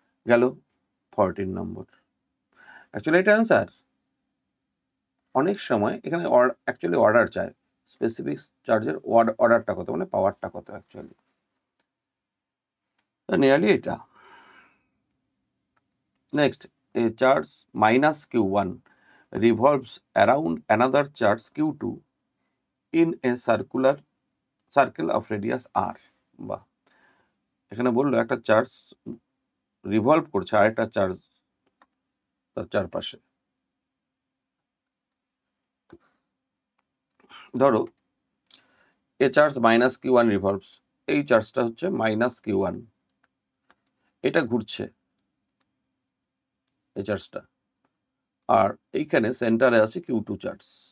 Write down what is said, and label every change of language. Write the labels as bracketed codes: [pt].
[bn] গেল 14 নম্বর। অ্যাকচুয়ালি এটা অ্যান্সার। অনেক সময় এখানে অ্যাকচুয়ালি অর্ডার চায়, স্পেসিফিক চার্জের অর্ডারটা কত মানে পাওয়ারটা কত অ্যাকচুয়ালি, নিয়ারলি এটা। [en] Next, a charge minus Q1 revolves around another charge Q2 in a circle of radius r। [bn] বা এখানে বললো একটা চার্জ রিভলভ করছে আরেকটা চার্জ তার চারপাশে। ধরো এ চার্জ মাইনাস Q1 রিভলভস, এই চার্জটা হচ্ছে মাইনাস Q1, এটা ঘুরছে এই চার্জটা, আর এইখানে সেন্টারে আছে Q2 চার্জ।